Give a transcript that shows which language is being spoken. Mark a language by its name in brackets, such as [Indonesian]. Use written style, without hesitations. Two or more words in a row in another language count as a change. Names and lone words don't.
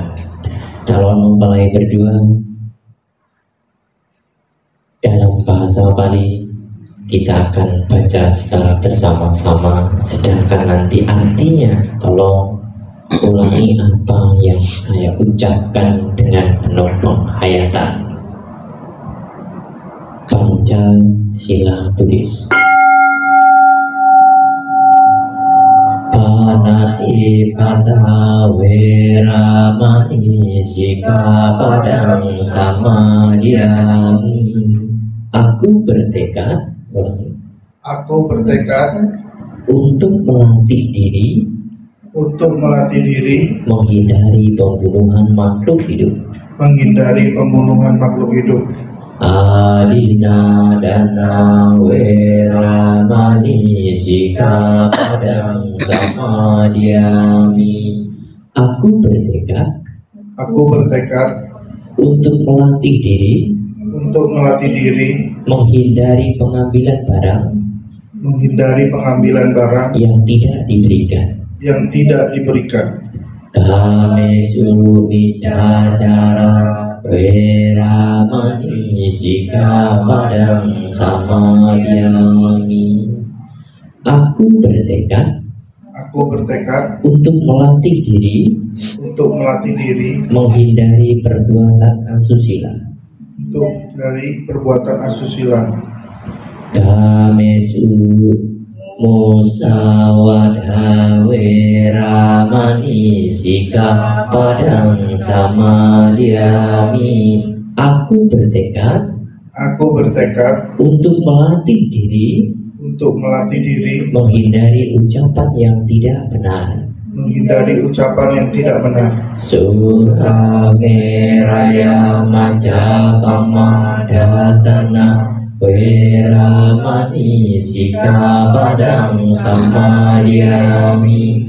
[Indonesian] Calon mempelai berdua dalam bahasa Bali kita akan baca secara bersama-sama, sedangkan nanti artinya tolong ulangi apa yang saya ucapkan dengan penuh penghayatan. Pancasila Buddhis. [Pali] Panati pata weramani sikapadang samadhyami. [Indonesian] Aku bertekad untuk melatih diri menghindari pembunuhan makhluk hidup. [Pali] Adina dana weramani sikapadang samadhyami. [Indonesian] Aku bertekad untuk melatih diri menghindari pengambilan barang yang tidak diberikan. [Pali] Kamesu bicacara weramani sikapadang samadhyami. [Indonesian] Aku bertekad untuk melatih diri menghindari perbuatan asusila. [Pali] Kamesu musawada weramani sikapadang samadhyami. [Indonesian] Aku bertekad untuk melatih diri menghindari ucapan yang tidak benar. menghindari ucapan yang tidak benar. [Pali] Surameraya Majapama Datana Weramani Sikappadang Samadhiyami.